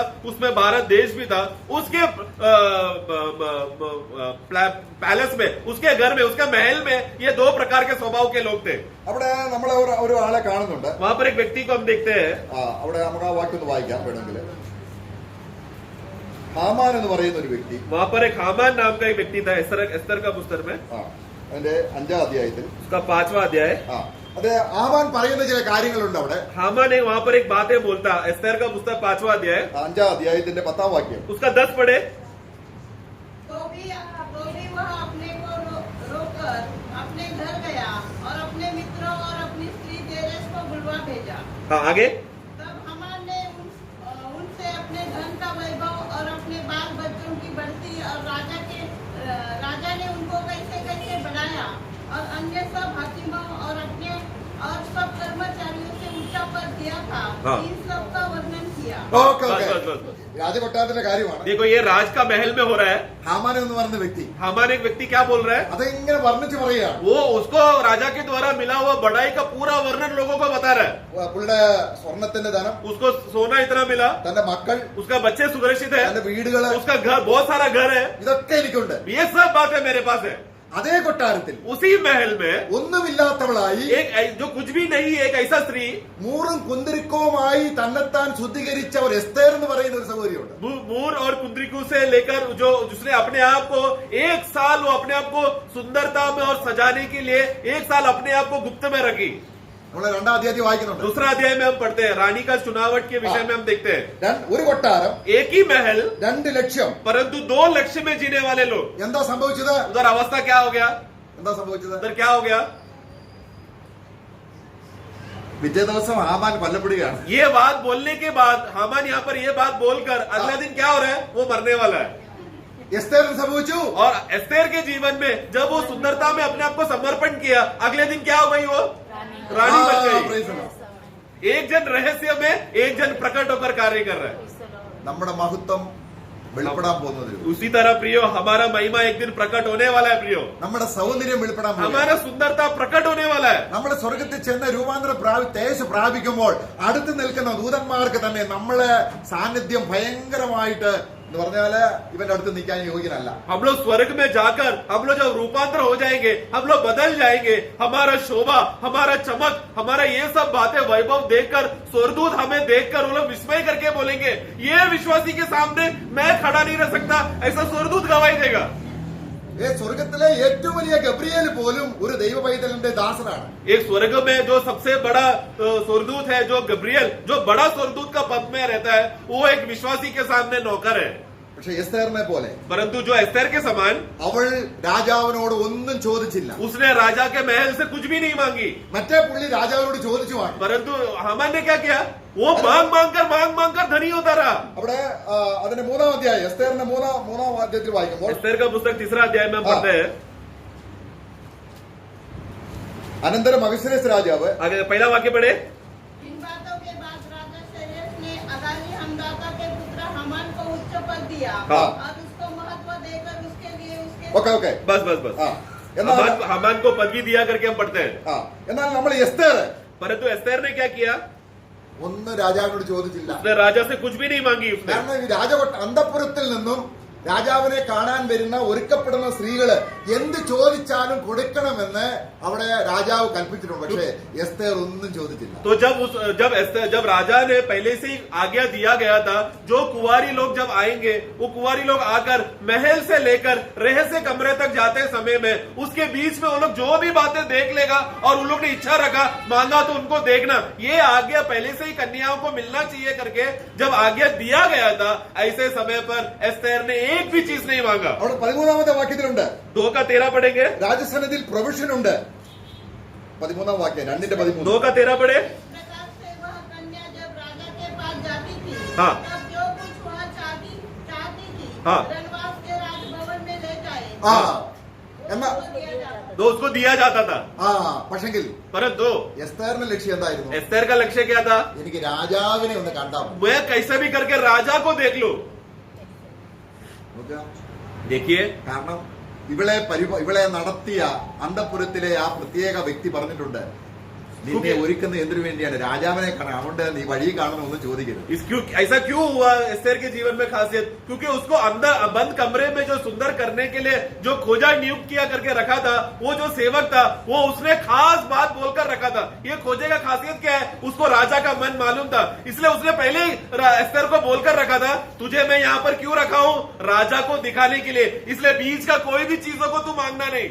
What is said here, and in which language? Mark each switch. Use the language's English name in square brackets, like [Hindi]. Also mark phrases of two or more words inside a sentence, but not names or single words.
[Hindi] उसमें भारत देश भी था। उसके पैलेस में, उसके घर में, उसके महल में ये दो प्रकार के स्वभाव के लोग थे। [Malayalam] അവിടെ നമ്മൾ ഒരു ആളെ കാണുന്നുണ്ട്. [Hindi] वहां पर एक व्यक्ति को हम देखते हैं। [Malayalam] അവിടെ നമുക്ക് ആ വാക്യം ഒന്ന് വായിക്കാം വേണമെങ്കിൽ. ഹാമാൻ എന്ന് പറയുന്ന ഒരു വ്യക്തി, [Hindi] वहां पर एक हामान नाम का एक व्यक्ति था एस्तर का पुस्तक में, [Malayalam] അതിന്റെ 5ാം അധ്യായത്തിൽ [Hindi] उसका 5वां अध्याय। [Malayalam] അത് ഹാമാൻ പറയുന്ന ചില കാര്യങ്ങളുണ്ട് അവിടെ. [Hindi] हामान ने वहां पर एक बातें बोलता, एस्तर का पुस्तक 5वां अध्याय, [Malayalam] 5ാം अध्याയത്തിന്റെ 10ാം वाक्യം. [Hindi] उसका 10 पढ़े। तो भी वह अपने को रोकर अपने घर गया और अपने मित्रों और अपनी स्त्री जेरेस को बुलवा भेजा। हाँ आगे। तब हमान ने उनसे अपने धन का वैभव और अपने बाल बच्चों की बढ़ती और राजा ने उनको कैसे कैसे बढ़ाया और अन्य सब हाकिमों और अपने और सब कर्मचारियों से ऊंचा पद दिया था। हाँ। इन सब का वर्णन किया। ഓക്കെ बस ഓക്കെ, बस बस बस। [Malayalam] രാജകൊട്ടാരത്തിന്റെ കാര്യമാണ്. [Hindi] देखो ये राज का महल में हो रहा है। [Malayalam] ഹാമാൻ എന്ന് പറയുന്ന വ്യക്തി [Hindi] हामान एक व्यक्ति क्या बोल रहा है? [Malayalam] അതിങ്ങനെ വർണ്ണിച്ച് പറയുകയാണ്. [Hindi] वो उसको राजा के द्वारा मिला हुआ बढ़ाई का पूरा वर्णन लोगों को बता रहा है। [Malayalam] പുള്ളിയുടെ സ്വർണത്തിന്റെ ധനം, [Hindi] उसको सोना इतना मिला, [Malayalam] തന്റെ മക്കൾ, [Hindi] उसका बच्चे सुरक्षित है, [Malayalam] തന്റെ വീടുകള്, [Hindi] उसका घर, बहुत सारा घर है, [Malayalam] ഇതൊക്കെ എനിക്കുണ്ട്. [Hindi] ये सब बातें मेरे पास है। [Malayalam] അതേ കൊട്ടാരത്തിൽ [Hindi] उसी महल में [Malayalam] ഒന്നുമില്ലാത്തവളായി [Hindi] एक जो कुछ भी नहीं है, एक ऐसा स्त्री [Malayalam] മൂറും കുന്തിരിക്കവുമായി തന്നെത്താൻ ശുദ്ധീകരിച്ച ഒരു എസ്തേർ എന്ന് പറയുന്ന ഒരു സഹോദരിയുണ്ട്. [Hindi] मूर और कुंद्रिकू से लेकर जो जिसने अपने आप को 1 साल वो अपने आप को सुंदरता में और सजाने के लिए 1 साल अपने आप को गुप्त में रखी। [Malayalam] നമ്മൾ 2ാം അധ്യായം വായിക്കുന്നുണ്ട്. [Hindi] दूसरा अध्याय में हम पढ़ते हैं, रानी का चुनावट के विषय में हम देखते हैं। [Malayalam] ഒരു കൊട്ടാരം, [Hindi] एक ही महल, [Malayalam] 2 ലക്ഷ്യം. [Hindi] परंतु 2 लक्ष्य में जीने वाले लोग। [Malayalam] എന്താ സംഭവിച്ചത്? [Hindi] उधर अवस्था क्या हो गया? [Malayalam] എന്താ സംഭവിച്ചത്? [Hindi] उधर क्या हो गया? [Malayalam] പിറ്റേ ദിവസം ഹാമാൻ കൊല്ലപ്പെടുകയാണ്. [Hindi] ये बात बोलने के बाद हामान यहाँ पर ये बात बोलकर अगला दिन क्या हो रहा है, वो मरने वाला है. [Malayalam] എസ്തേറിന് സംഭവിച്ചു. [Hindi] और एस्तेर के जीवन में जब वो सुंदरता में अपने आप को समर्पण किया, अगले दिन क्या हो गई, वो रानी बन गई. [English] praise the Lord. [Hindi] एक जन रहस्य में, एक जन प्रकट होकर कार्य कर रहा है. [Malayalam] നമ്മുടെ മഹത്വം വെളിപ്പെടാൻ പോകുന്നത്. [Hindi] उसी तरह प्रियो, हमारा महिमा एक दिन प्रकट होने वाला है. प्रियो, [Malayalam] നമ്മുടെ സൗന്ദര്യം വെളിപ്പെടാൻ പോകുന്നത്. [Hindi] हमारा सुंदरता प्रकट होने वाला है. [Malayalam] നമ്മുടെ സ്വർഗത്തിൽ ചെന്ന് തേജസ് പ്രാപിക്കുമ്പോൾ അടുത്ത് നിൽക്കുന്ന ദൂതന്മാർക്ക് തന്നെ നമ്മളെ സാന്നിധ്യം ഭയങ്കരമായിട്ട് എന്ന് പറഞ്ഞാല് ഇവന്റെ അടുത്ത് നിൽക്കാൻ യോഗ്യനല്ല. [Hindi] हम लोग स्वर्ग में जाकर हम लोग जब रूपांतर हो जाएंगे, हम लोग बदल जाएंगे. हमारा शोभा, हमारा चमक, हमारा ये सब बातें वैभव देखकर स्वर्गदूत हमें देखकर वो लोग विस्मय करके बोलेंगे, ये विश्वासी के सामने मैं खड़ा नहीं रह सकता, ऐसा स्वर्गदूत गवाही देगा. [Malayalam] സ്വർഗത്തിലെ ഏറ്റവും വലിയ ഗബ്രിയേൽ പോലും ഒരു ദൈവ പൈതലിന്റെ ദാസനാണ്. [Hindi] एक स्वर्ग में जो सबसे बड़ा स्वर्गदूत है, जो गब्रियल, जो बड़ा स्वर्गदूत का पद में रहता है, वो एक विश्वासी के सामने नौकर है. [Malayalam] പക്ഷെ എസ്തേറിനെ പോലെ [Hindi] परंतु जो एस्तेर के समान, [Malayalam] അവൾ രാജാവിനോട് ഒന്നും ചോദിച്ചില്ല. [Hindi] उसने राजा के महल से कुछ भी नहीं मांगी. [Malayalam] മറ്റേ പുള്ളി രാജാവിനോട് ചോദിച്ചു വാങ്ങി. [Hindi] परंतु हामान ने क्या किया, वो मांग कर धनी होता रहा. [Malayalam] അവിടെ അതിന്റെ 3-ാം അധ്യായം, എസ്തേറിന്റെ 3-ാം അധ്യായത്തിൽ വായിക്കുമ്പോൾ [Hindi] एस्तेर का पुस्तक 3रा अध्याय में हम पढ़ते हैं. [Malayalam] അനന്തരം അഹശ്വേരോസ് രാജാവ് [Hindi] आगे पहला वाक्य पढ़े. इन बातों के बाद राजा सेरेश ने अगाली हमदाता के पुत्र हामान को उच्च पद दिया हाँ। और उसको महत्व देकर उसके लिए उसके ഓക്കെ बस [Malayalam] ആ എന്നാൽ [Hindi] हामान को पदवी दिया करके हम पढ़ते हैं. [Malayalam] ആ എന്നാൽ നമ്മൾ എസ്തേർ [Hindi] परंतु एस्तेर ने क्या किया, [Malayalam] ഒന്നും രാജാവിനോട് ചോദിച്ചില്ല. [Hindi] उसने राजा से कुछ भी नहीं मांगी. उसने [Malayalam] കാരണം ഈ അന്തഃപുരത്തിൽ നിന്നും രാജാവിനെ കാണാൻ വരുന്ന ഒരുക്കപ്പെടുന്ന സ്ത്രീകള് എന്ത് ചോദിച്ചാലും കൊടുക്കണമെന്ന് അവിടെ രാജാവ് കൽപ്പിച്ചിട്ടുണ്ട്. പക്ഷേ എസ്തേർ ഒന്നും ചോദിച്ചില്ല. [Hindi] तो जब राजा ने पहले से ही आज्ञा दिया गया था, जो कुंवारी लोग जब आएंगे, वो कुंवारी लोग आकर महल से लेकर रहस्य कमरे तक जाते समय में उसके बीच में वो लोग जो भी बातें देख लेगा और उन लोग ने इच्छा रखा, मांगा तो उनको देखना, ये आज्ञा पहले से ही कन्याओं को मिलना चाहिए करके जब आज्ञा दिया गया था, ऐसे समय पर एस्तेर ने एक भी चीज नहीं मांगा. [Malayalam] അവിടെ 13-ാമത്തെ വാക്യത്തിലുണ്ട് [Hindi] 2 का 13 पढ़ेंगे. [Malayalam] രാജസന്നിധിയിൽ പ്രൊവിഷൻ ഉണ്ട്. 13-ാം വാക്യം 2:13. [Hindi] 2 का 13 पढ़े. इस प्रकार से वह कन्या जब राजा के पास जाती थी हाँ। तब जो कुछ वह चाहती थी हाँ। रणवास के राजभवन में ले जाए [Malayalam] ആ എന്നാ [Hindi] उसको दिया जाता तो उसको दिया जाता था. [Malayalam] ആ പക്ഷെങ്കിൽ [Hindi] परंतु [Malayalam] എസ്തേറിന്റെ ലക്ഷ്യം എന്തായിരുന്നു? [Hindi] एस्तेर का लक्ष्य क्या था, [Malayalam] എനിക്ക് രാജാവിനെ ഒന്ന് കണ്ടാൽ മതി. [Hindi] मैं कैसे भी करके राजा को देख लूं. [Malayalam] നോക്കുക. [Hindi] देखिए, [Malayalam] കാരണം ഇവളെ നടത്തിയ അന്തഃപുരത്തിലെ ആ പ്രത്യേക വ്യക്തി പറഞ്ഞിട്ടുണ്ട്, നിന്നെ ഒരുക്കുന്ന എന്തിനു വേണ്ടിയാണ്? രാജാവിനെ കാണാൻ. അതുകൊണ്ട് നീ വഴി കാണണമെന്ന് ചോദിക്കരുത്. [Hindi] ऐसा क्यों हुआ एस्तेर के जीवन में खासियत, क्योंकि उसको अंदर बंद कमरे में जो सुंदर करने के लिए जो खोजा नियुक्त किया करके रखा था, वो जो सेवक था, वो उसने खास बात बोलकर रखा था. ये खोजे का खासियत क्या है, उसको राजा का मन मालूम था, इसलिए उसने पहले ही एस्तेर को बोलकर रखा था, तुझे मैं यहाँ पर क्यों रखा हूँ, राजा को दिखाने के लिए, इसलिए बीच का कोई भी चीजों को तू मांगना नहीं.